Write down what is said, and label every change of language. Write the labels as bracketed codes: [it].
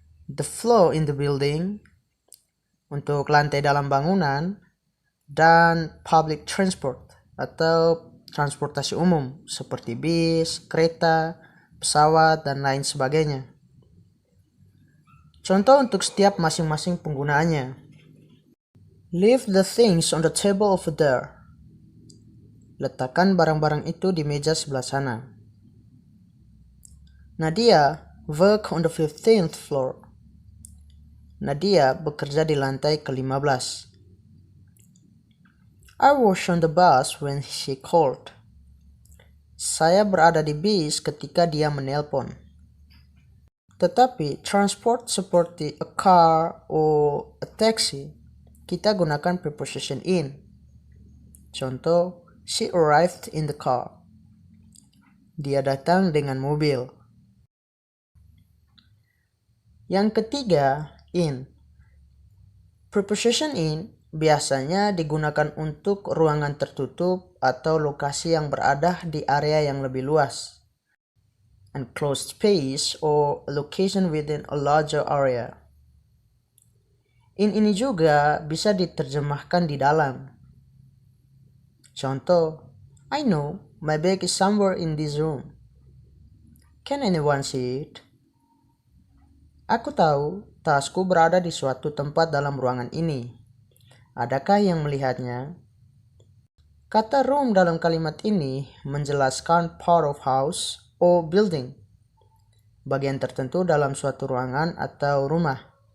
[en] The floor in the building [id] untuk lantai dalam bangunan, dan public transport atau transportasi umum seperti bis, kereta, pesawat, dan lain sebagainya. Contoh untuk setiap masing-masing penggunaannya. [en] Leave the things on the table over there. [id] Letakkan barang-barang itu di meja sebelah sana. [en] Nadia work on the 15th floor. [id] Nadia bekerja di lantai ke-15. [en] I was on the bus when she called. [id] Saya berada di bis ketika dia menelpon. Tetapi transport seperti [en] a car or a taxi, [id] kita gunakan preposition in. Contoh, [en] she arrived in the car. [id] Dia datang dengan mobil. Yang ketiga, in. Preposition in biasanya digunakan untuk ruangan tertutup atau lokasi yang berada di area yang lebih luas. [en] Enclosed space or location within a larger area. [id] In ini juga bisa diterjemahkan di dalam. Contoh, [en] I know my bag is somewhere in this room. Can anyone see it? [id] Aku tahu tasku berada di suatu tempat dalam ruangan ini. Adakah yang melihatnya? Kata room dalam kalimat ini menjelaskan [en] part of house or building, [id] bagian tertentu dalam suatu ruangan atau rumah.